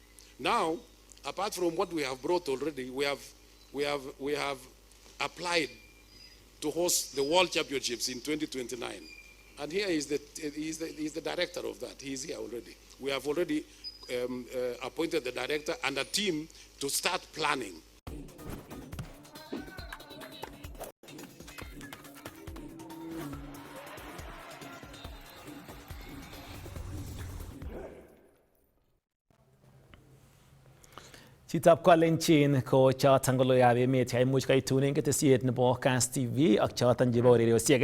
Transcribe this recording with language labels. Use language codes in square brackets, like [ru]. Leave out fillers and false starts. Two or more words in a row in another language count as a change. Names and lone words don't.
[en] Now, apart from what we have brought already, we have applied to host the World Championships in 2029. And here he's the director of that. He's here already. We have already appointed the director and a team to start planning. [kln] Chitab Kalenjin ko choton koloyob emet cheimuch koitunen ketesiet nebo Kass TV ak choton chebo ureriosiek.